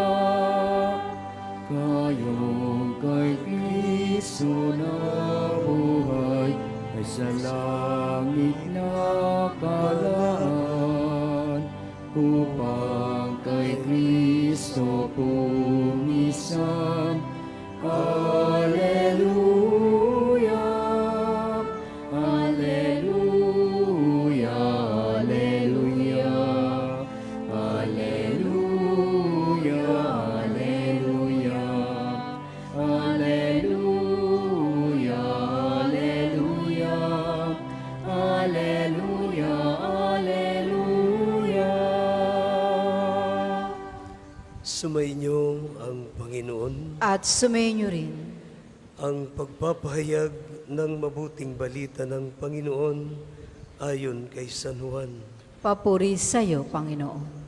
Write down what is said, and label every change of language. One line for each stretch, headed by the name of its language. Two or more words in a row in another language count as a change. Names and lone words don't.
Filipino: Kayong kay Kristo na buhay ay sa langit nakalaan, upang kay Kristo pumisang.
Latin: Alleluia, alleluia, alleluia, alleluia, alleluia, alleluia, alleluia, alleluia, alleluia.
Filipino: Sumainyo ang Panginoon. At sumainyo rin. Ang pagpapahayag ng mabuting balita ng Panginoon ayon kay San Juan. Papuri sa iyo, Panginoon.